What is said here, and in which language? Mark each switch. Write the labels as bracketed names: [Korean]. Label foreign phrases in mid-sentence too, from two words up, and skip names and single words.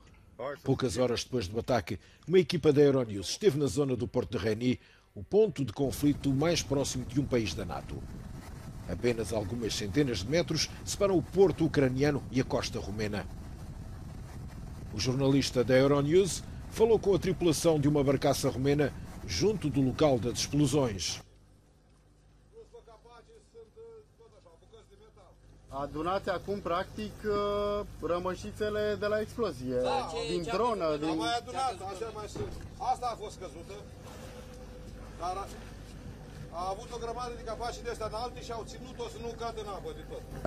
[Portuguese] Poucas horas depois do ataque, uma equipa da Euronews esteve na zona do porto de Reni, o ponto de conflito mais próximo de um país da NATO. Apenas algumas centenas de metros separam o porto ucraniano e a costa romena. O jornalista da Euronews falou com a tripulação de uma barcaça romena junto do local das explosões. [Romanian] Adunate acum, practic, rămășițele de la explozie, din dronă. Din... mai adunat, așa mai sunt. Asta a fost căzută, dar a avut o grămadă de capaci de ăsta înalte și au ținut-o să nu cadă în apă de tot.